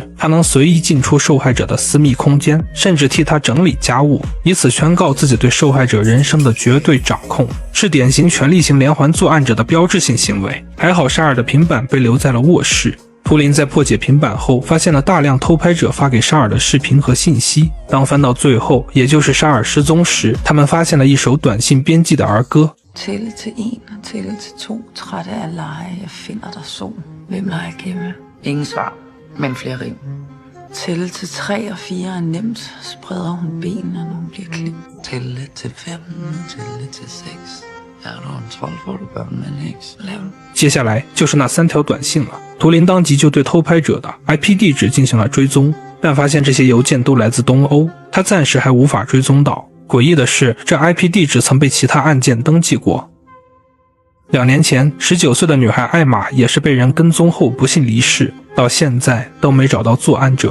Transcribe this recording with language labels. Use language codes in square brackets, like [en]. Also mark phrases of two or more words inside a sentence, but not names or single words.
[zh] 他能随意进出受害者的私密空间，甚至替他整理家务，以此宣告自己对受害者人生的绝对掌控，是典型权力型连环作案者的标志性行为。还好沙尔的平板被留在了卧室。图灵在破解平板后，发现了大量偷拍者发给沙尔的视频和信息。当翻到最後，也就是沙尔失踪时，他们发现了一首短信编辑的儿歌。 [da] Tælle til 1 og tælle til 2. Trætte af lege, jeg finder dig sol. Hvem leger gemme? Ingen svar, men flere rim. Tælle til 3 og 4 er nemt. Spreder hun benene, når hun bliver klemt. Tælle til 5 og tælle til 6. [zh] 接下来就是那3条短信了。图灵当即就对偷拍者的 IP 地址进行了追踪，但发现这些邮件都来自东欧，他暂时还无法追踪到。诡异的是，这 IP 地址曾被其他案件登记过。2年前，19岁的女孩艾玛也是被人跟踪后不幸离世，到现在都没找到作案者。